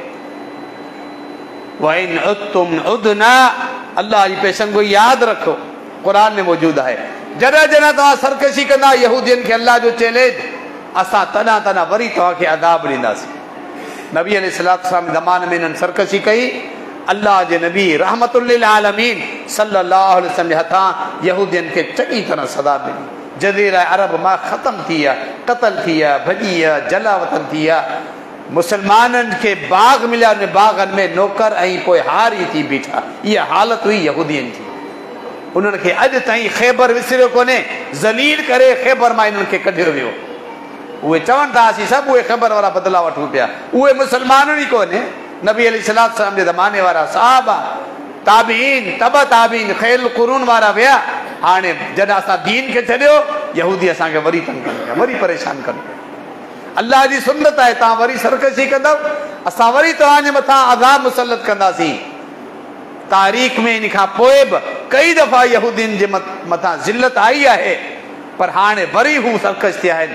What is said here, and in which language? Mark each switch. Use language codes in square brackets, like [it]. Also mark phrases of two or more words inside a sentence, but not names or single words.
[ar] وإن عدتم عدنا, [sd] अल्लाह जी पेशनगोई यादि रखो, क़ुरान में मौजूद आहे। जॾहिं जॾहिं तव्हां सरकशी कंदा यहूदियुनि खे अल्लाह जो चैलेंज, असां तॾहिं वरी तव्हांखे अज़ाब ॾींदासीं। नबी अलैहिस्सलाम जे ज़माने में इन्हनि सरकशी कई, अल्लाह जे नबी [ar] رحمة للعالمين صلى الله عليه وسلم [sd] जे हथां यहूदियुनि खे चङी तरह सदा ॾिनी। जज़ीरा अरब मां ख़तमु थी विया, क़त्ल थी विया, भॼी विया, जलावतन थी विया। मुसलमाननि खे बाग़ मिलिया, उन बाग़नि में नौकर ऐं पोइ हारी थी बीठा। इहा हालत हुई यहूदियुनि जी। उन्हनि खे अॼु ताईं ख़ैबर विसरियो कोन्हे, ज़लील करे ख़ैबर मां इन्हनि खे कढियो वियो। उहे चवनि था असीं सभु उहे ख़बर वारा बदिला वठूं पिया, उहे मुसलमान ई कोन्हे। नबी अलैहिस्सलाम जे ज़माने वारा सहाबा, ताबीन, तब ताबीन, [ar] خير القرون [sd] वारा विया। हाणे जॾहिं असां दीन खे छॾियो, यहूदी असांखे वरी तंग कनि पिया, वरी परेशान कनि पिया। अल्लाह जी सुन्नत आहे, तव्हां वरी सरकशी कंदव असां वरी तव्हांजे मथां अज़ाब मुसल्लत कंदासीं। तारीख़ में इन खां पोइ बि कई दफ़ा यहूदियुनि जे मथां ज़िल्लत आई आहे, पर हाणे वरी हू सरकश थिया आहिनि।